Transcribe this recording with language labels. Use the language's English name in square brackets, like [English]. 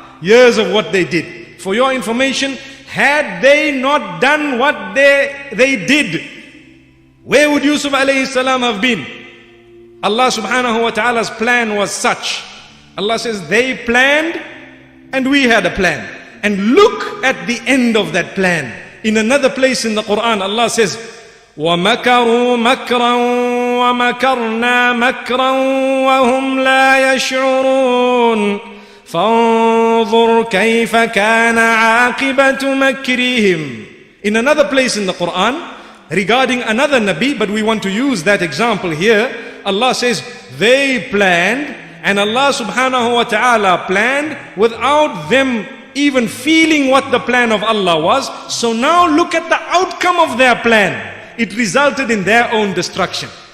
[English] Years of what they did. For your information, had they not done what they did, where would Yusuf alayhi salam have been? Allah subhanahu wa ta'ala's plan was such. Allah says, they planned and we had a plan. And look at the end of that plan. In another place in the Quran, Allah says, [Arabic] وَمَكَرُوا مَكْرًا وَمَكَرْنَا مَكْرًا وَهُمْ لَا يَشْعُرُونَ فَانظُرْ كَيْفَ كَانَ عَاقِبَةُ مَكْرِهِمْ. [English] In another place in the Quran, regarding another Nabi, but we want to use that example here, Allah says, they planned, and Allah subhanahu wa ta'ala planned without them even feeling what the plan of Allah was. So now look at the outcome of their plan. It resulted in their own destruction.